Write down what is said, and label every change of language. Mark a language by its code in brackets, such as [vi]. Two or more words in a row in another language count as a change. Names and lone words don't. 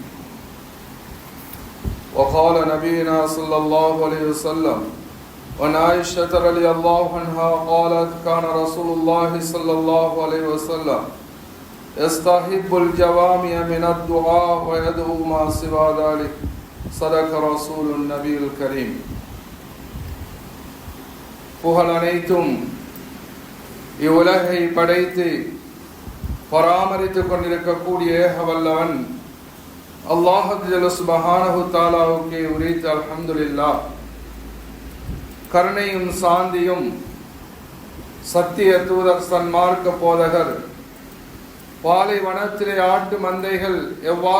[ar] وقال نبينا صلى الله عليه وسلم وعن عائشة رضي الله عنها قالت كان رسول الله صلى الله عليه وسلم يستحب الجوامع من الدعاء ويدعو ما سوى ذلك صدق رسول النبي الكريم. [ta] புகழ் அனைத்தும் இவ்வுலகை படைத்து பராமரித்துக் கொண்டிருக்கக்கூடிய ஏகவல்லவன் அல்லாஹ் சுப்ஹானஹு தஆலாவுக்கே உரித்து அல்ஹம்துலில்லாஹ். கருணையும் சாந்தியும் சத்திய தூதர் சன்மார்க்க போதகர் பாலைவனத்திலே ஆட்டு மந்தைகள் எவ்வாறு